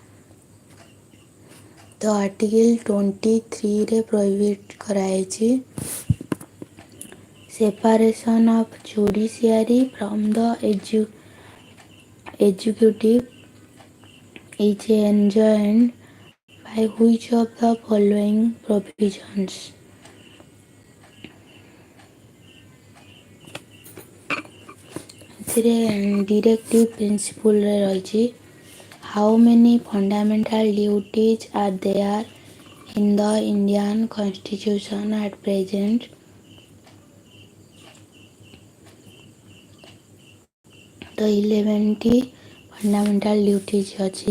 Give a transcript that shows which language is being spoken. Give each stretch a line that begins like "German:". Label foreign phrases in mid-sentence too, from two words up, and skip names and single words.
English: The Article
Odia: 23 ରେ prohibit କରାଯାଇଛି।
English: Separation of judiciary from the executive is enjoined by which of the following provisions?
Odia: ଏଥିରେ ଡିରେକ୍ଟିଭ୍ ପ୍ରିନ୍ସିପଲ୍ରେ ରହିଛି
English: how many fundamental duties are there in the Indian Constitution at present?
Odia: The 11ଟି
English: fundamental duties
Odia: ଅଛି।